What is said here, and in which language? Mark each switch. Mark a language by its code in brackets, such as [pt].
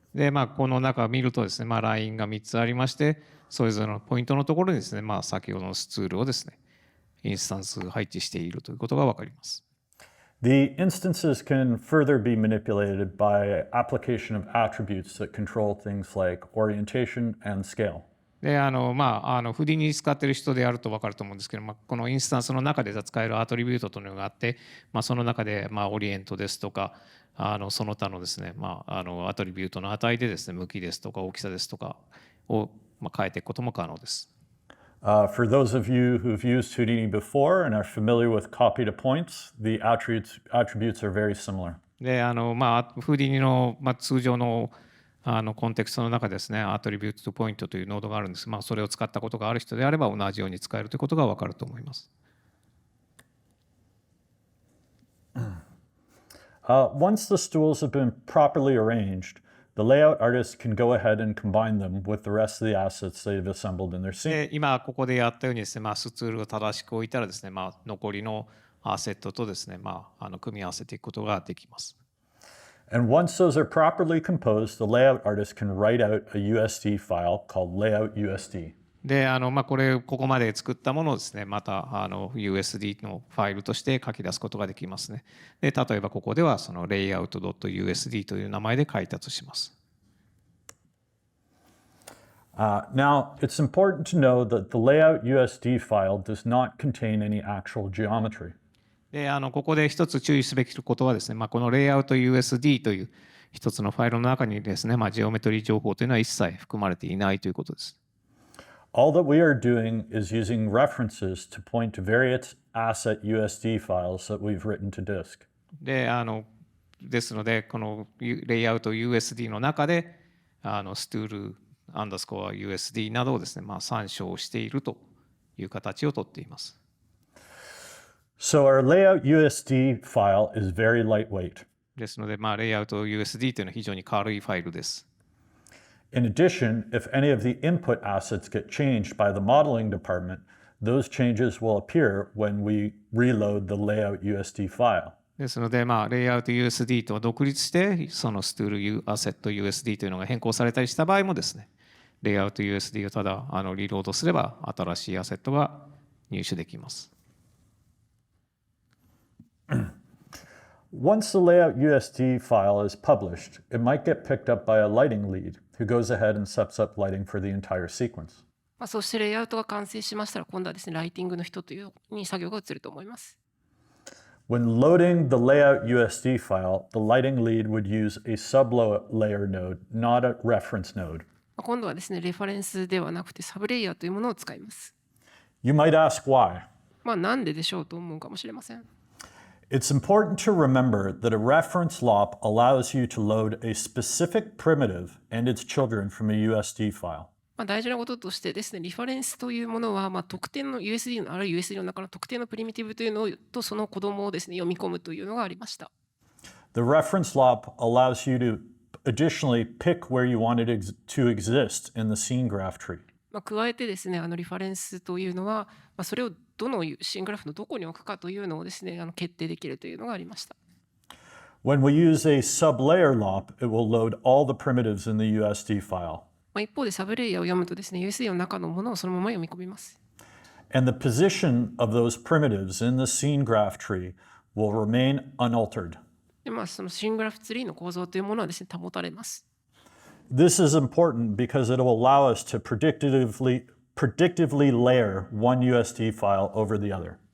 [ja] で、この中を見るとですね、ラインが3つありまして、それぞれのポイントのところにですね、先ほどのツールをですね、インスタンス配置しているということがわかります。 [en] The instances can further be manipulated by application of attributes that control things like orientation and scale. [ja] で、フリに使っている人であると分かると思うんですけど、このインスタンスの中で使えるアトリビュートというのがあって、その中で、オリエントですとか、その他のですね、アトリビュートの値でですね、向きですとか大きさですとかを、変えていくことも可能です。 [en] For those of you who've used Houdini before and are familiar with copy to points, the attributes are very similar. [ja] で、フーディニの、通常のコンテクストの中でですね、アトリビュートとポイントというノードがあるんです。それを使ったことがある人であれば同じように使えるということが分かると思います。 [en] Once the stools have been properly arranged, the layout artist can go ahead and combine them with the rest of the assets they've assembled in their scene. [ja] で、今ここでやったようにですね、スツールを正しく置いたらですね、残りのアセットとですね、組み合わせていくことができます。 [en] And once those are properly composed, the layout artist can write out a USD file called layout.usd. [ja] で、ここまで作ったものをですね、またUSD のファイルとして書き出すことができますね。で、例えばここではその layout.usd という名前で書いたとします。 [en] Now, it's important to know that the layout.usd file does not contain any actual geometry. [ja] で、ここで一つ注意すべきことはですね、この layout.usd という一つのファイルの中にですね、ジオメトリー情報というのは一切含まれていないということです。 [en] All that we are doing is using references to point to various asset USD files that we've written to disk. [ja] で、ですので、このレイアウト USD の中で、ストゥールアンダースコア USD などをですね、参照しているという形をとっています。 [en] So our layout USD file is very lightweight. [ja] ですので、レイアウト USD というのは非常に軽いファイルです。 [en] In addition, if any of the input assets get changed by the modeling department, those changes will appear when we reload the layout USD file. [ja] ですので、レイアウト USD と独立して、そのストゥールアセット USD というのが変更されたりした場合もですね、レイアウト USD をただリロードすれば、新しいアセットが入手できます。 [en] Once the layout USD file is published, it might get picked up by a lighting lead who goes ahead and sets up lighting for the entire sequence. [ja] そしてレイアウトが完成しましたら、今度はですね、ライティングの人というに作業が移ると思います。 [en] When loading the layout USD file, the lighting lead would use a sub-layer node, not a reference node. [ja] 今度はですね、レファレンスではなくてサブレイヤーというものを使います。 [en] You might ask why. [ja] なんででしょうと思うかもしれません。 [en] It's important to remember that a reference lop allows you to load a specific primitive and its children from a USD file. [ja] 大事なこととしてですね、リファレンスというものは、特定の USD のあるいは USD の中の特定のプリミティブというのとその子供をですね、読み込むというのがありました。 [en] The reference lop allows you to additionally pick where you want it to exist in the scene graph tree. [ja] 加えてですね、リファレンスというのは、それをどのシーングラフのどこに置くかというのをですね、決定できるというのがありました。 [en] When we use a sublayer lop, it will load all the primitives in the USD file. [ja] 一方でサブレイヤーを読むとですね、USD の中のものをそのまま読み込みます。 [en] And the position of those primitives in the scene graph tree will remain unaltered. [ja] でそのシーングラフツリーの構造というものはですね、保たれます。 [en] This is important because it will allow us to predictively layer one USD file over the other.